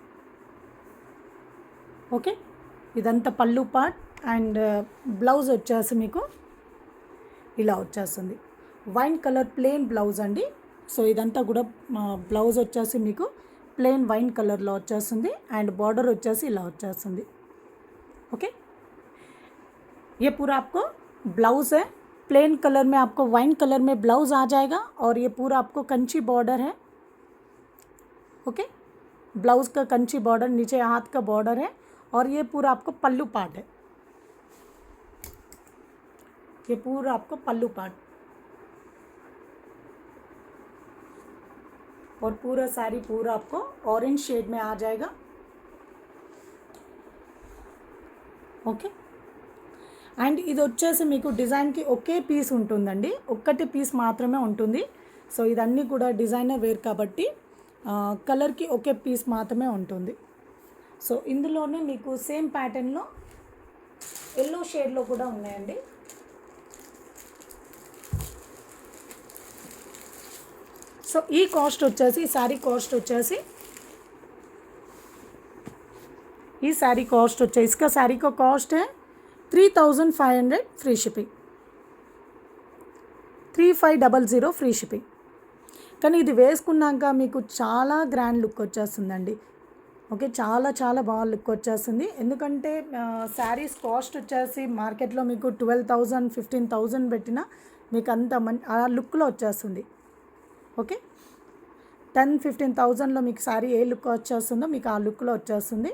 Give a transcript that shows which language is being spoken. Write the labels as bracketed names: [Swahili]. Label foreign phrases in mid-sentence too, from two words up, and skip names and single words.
[Telugu] ఓకే, ఇదంతా పళ్ళు పార్ట్ అండ్ బ్లౌజ్ వచ్చేసి మీకు ఇలా వచ్చేస్తుంది. [English] wine colour plain blouse అండి. [Telugu] సో ఇదంతా కూడా బ్లౌజ్ వచ్చేసి మీకు [English] plain wine [Telugu] కలర్లో వచ్చేస్తుంది అండ్ బార్డర్ వచ్చేసి ఇలా వచ్చేస్తుంది. [Hindi] ओके, ये पूरा आपको ब्लाउज़ है. [English] plain colour [Hindi] में आपको [English] wine colour [Hindi] में ब्लाउज़ आ जाएगा और ये पूरा आपको कंची बॉर्डर है. ओके, ब्लाउज़ का कंची बॉर्डर, नीचे हाथ का बॉर्डर है और ये पूरा आपको पल्लू पार्ट है. ये पूरा आपको पल्लू पार्ट और पूरा साड़ी पूरा आपको [English] orange shade [Hindi] में आ जाएगा. [Telugu] ఓకే, అండ్ ఇది వచ్చేసి మీకు డిజైన్కి ఒకే పీస్ ఉంటుందండి. ఒక్కటి పీస్ మాత్రమే ఉంటుంది. సో ఇదన్నీ కూడా [English] designer wear [Telugu] కాబట్టి కలర్కి ఒకే పీస్ మాత్రమే ఉంటుంది. సో ఇందులోనే మీకు సేమ్ ప్యాటర్న్లో [English] yellow shade [Telugu] కూడా ఉన్నాయండి. సో ఈ కాస్ట్ వచ్చేసి సారీ కాస్ట్ వచ్చేసి [Hindi] ये साड़ी कॉस्ट వచ్చే इसका साड़ी का कॉस्ट है 3500 [English] free shipping. 3500 free shipping. [Telugu] కానీ ఇది వేసుకున్నాక మీకు చాలా [English] grand look [Telugu] వచ్చేస్తుందండి. ఓకే, చాలా చాలా బాగా లుక్ వచ్చేస్తుంది. ఎందుకంటే [English] sarees cost [Telugu] వచ్చేసి మార్కెట్లో మీకు 12,000 15,000 పెట్టినా మీకు అంత ఆ లుక్లో వచ్చేస్తుంది. ఓకే, 10-15,000లో మీకు శారీ ఏ లుక్ వచ్చేస్తుందో మీకు ఆ లుక్లో వచ్చేస్తుంది.